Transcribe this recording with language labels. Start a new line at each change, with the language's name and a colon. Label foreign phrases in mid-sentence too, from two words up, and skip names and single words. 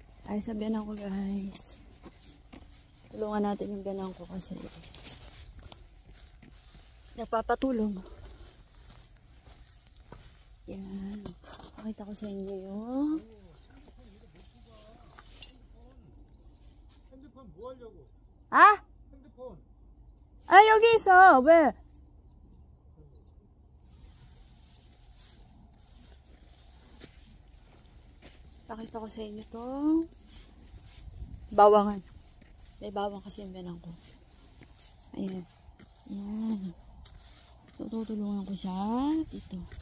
Filipino: Ay, sa biyanan ko guys. Tulungan natin yung biyanan ko kasi nagpapatulong. Yan. Pakita ko sa inyo yung
Korean: 핸드폰 뭐 하려고? 아? 핸드폰. 아, 여기 있어. 왜?
Filipino: Pakita ko sa inyo tong bawangan. May bawang kasi yung biyanan ko. Ayan. Ayan. Tutulungan ko siya dito.